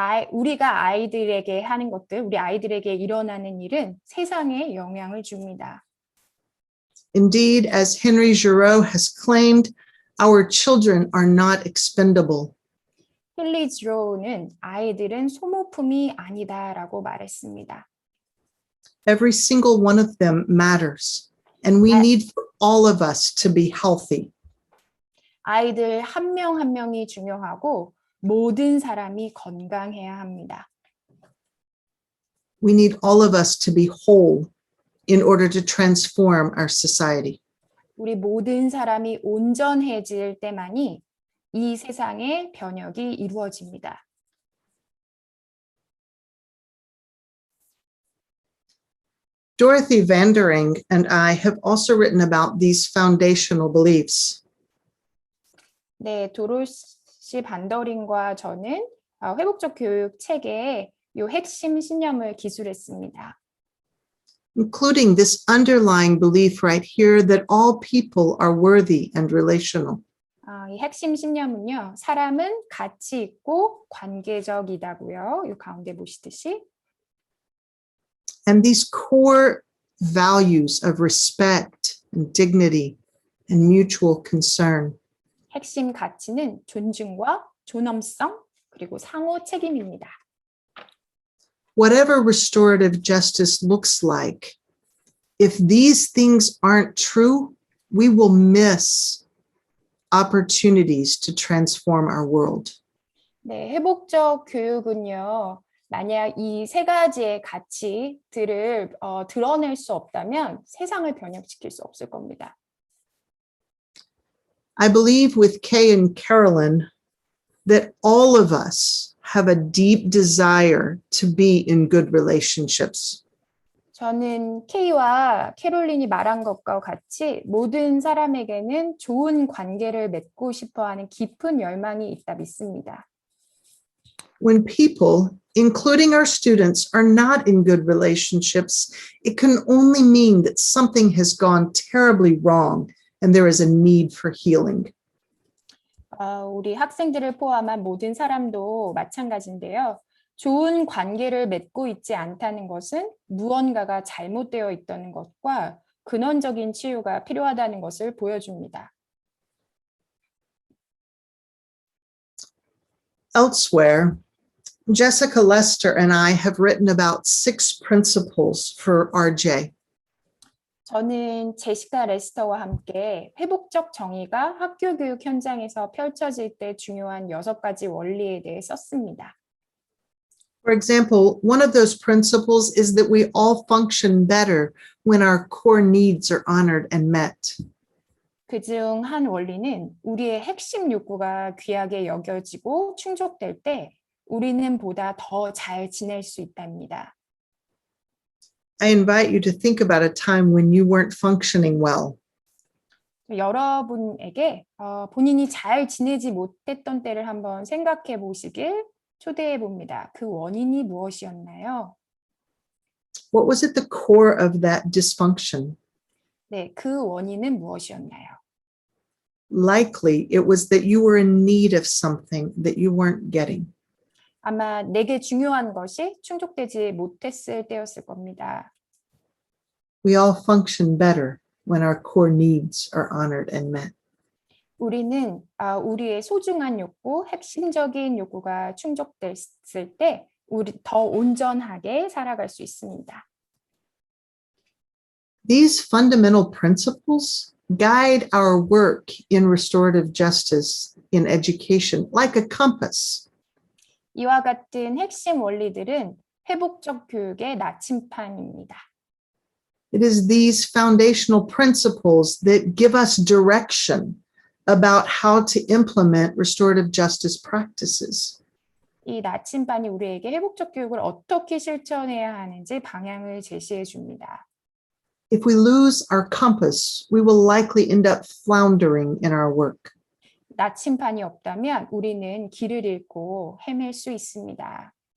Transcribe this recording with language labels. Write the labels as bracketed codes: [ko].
[ko] 우리가 아이들에게 하는 것들, 우리 아이들에게 일어나는 일은 세상에 영향을 줍니다. [en] Indeed, as Henry Giroux has claimed, our children are not expendable. [ko] 헨리 지로우는 아이들은 소모품이 아니다라고 말했습니다. [en] Every single one of them matters, and we need for all of us to be healthy. [ko] 아이들 한 명 한 명이 중요하고 모든 사람이 건강해야 합니다. [en] We need all of us to be whole in order to transform our society. [ko] 우리 모든 사람이 온전해질 때만이 이 세상의 변혁이 이루어집니다. [en] Dorothy Vandering and I have also written about these foundational beliefs. [ko] 네, 도로시 반더링과 저는 회복적 교육 책에 이 핵심 신념을 기술했습니다. [en] Including this underlying belief right here that all people are worthy and relational. [ko] 이 핵심 신념은요, 사람은 가치 있고 관계적이다고요. 이 가운데 보시듯이. [en] And these core values of respect and dignity and mutual concern. [ko] 핵심 가치는 존중과 존엄성 그리고 상호 책임입니다. [en] Whatever restorative justice looks like, if these things aren't true, we will miss opportunities to transform our world. [ko] 네, 회복적 교육은요, 만약 이 3가지의 가치들을 드러낼 수 없다면 세상을 변혁시킬 수 없을 겁니다. [en] I believe with Kay and Carolyn that all of us have a deep desire to be in good relationships. [ko] 저는 케이와 캐롤린이 말한 것과 같이 모든 사람에게는 좋은 관계를 맺고 싶어하는 깊은 열망이 있다 믿습니다. [en] When people, including our students, are not in good relationships, it can only mean that something has gone terribly wrong and there is a need for healing. [ko] 우리 학생들을 포함한 모든 사람도 마찬가지인데요. 좋은 관계를 맺고 있지 않다는 것은 무언가가 잘못되어 있다는 것과 근원적인 치유가 필요하다는 것을 보여줍니다. [en] Elsewhere, Jessica Lester and I have written about 6 principles for RJ. [ko] 저는 제시카 레스터와 함께 회복적 정의가 학교 교육 현장에서 펼쳐질 때 중요한 6가지 원리에 대해 썼습니다. [en] For example, one of those principles is that we all function better when our core needs are honored and met. [ko] 그중 한 원리는 우리의 핵심 욕구가 귀하게 여겨지고 충족될 때 우리는 보다 더 잘 지낼 수 있답니다. [en] I invite you to think about a time when you weren't functioning well. [ko] 여러분에게 본인이 잘 지내지 못했던 때를 한번 생각해 보시길 초대해 봅니다. 그 원인이 무엇이었나요? [en] What was at the core of that dysfunction? [ko] 네, 그 원인은 무엇이었나요? [en] Likely it was that you were in need of something that you weren't getting. [ko] 아마 내게 중요한 것이 충족되지 못했을 때였을 겁니다. [en] We all function better when our core needs are honored and met. [ko] 우리는 우리의 소중한 욕구, 핵심적인 욕구가 충족됐을 때 우리 더 온전하게 살아갈 수 있습니다. [en] These fundamental principles guide our work in restorative justice in education like a compass. [ko] 이와 같은 핵심 원리들은 회복적 교육의 나침판입니다. [en] It is these foundational principles that give us direction about how to implement restorative justice practices. [ko] 이 나침반이 우리에게 회복적 교육을 어떻게 실천해야 하는지 방향을 제시해 줍니다. [en] If we lose our compass, we will likely end up floundering in our work. [ko] 나침반이 없다면 우리는 길을 잃고 헤맬 수 있습니다.